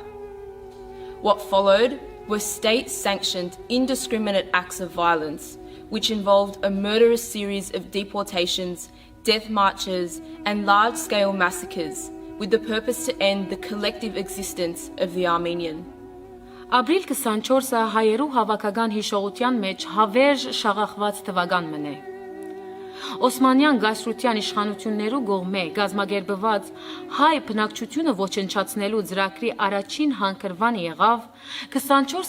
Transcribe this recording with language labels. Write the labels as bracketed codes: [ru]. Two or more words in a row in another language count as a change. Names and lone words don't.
[en] What followed were state-sanctioned, indiscriminate acts of violence, which involved a murderous series of deportations, death marches, and large-scale massacres, with the purpose to end the collective existence of the Armenian. [hy] Ապրիլ 24-ը հայերու հավաքական հիշողության մեջ հավերժ շաղախված թվական մնե։ Օսմանյան գայսրության իշխանություններու կողմէ գազմագերբված հայ բնակչությունը ոչնչացնելու ծրագրի առաջին հանգրվանը եղավ 24